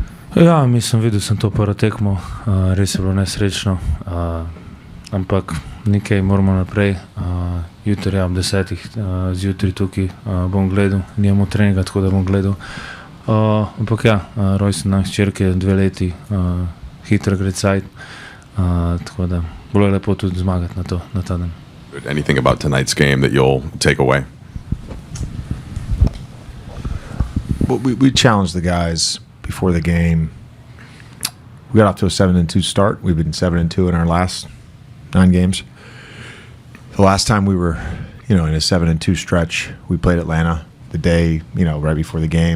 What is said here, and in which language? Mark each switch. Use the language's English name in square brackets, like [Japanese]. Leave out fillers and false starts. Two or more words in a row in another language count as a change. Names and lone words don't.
[Slovenian] Ja, videl sem to prvo tekmo, res je bilo nesrečno, ampak nekaj moramo naprej. Jutri ob 10 zjutraj tukaj bom gledal, nimamo treninga, tako da bom gledal. Ampak ja, rojsten dan hčerke, 2 leti, hitro gre cajt, tako da bilo je lepo tudi zmagati na ta dan. [English] Anything about tonight's game that you'll take away? Well, we challenged the guys before the game. We got off to a 7-2 start. We've been 7-2 in our last 9 games. The last time we were, in a 7-2 stretch, we played Atlanta the day, right before the game.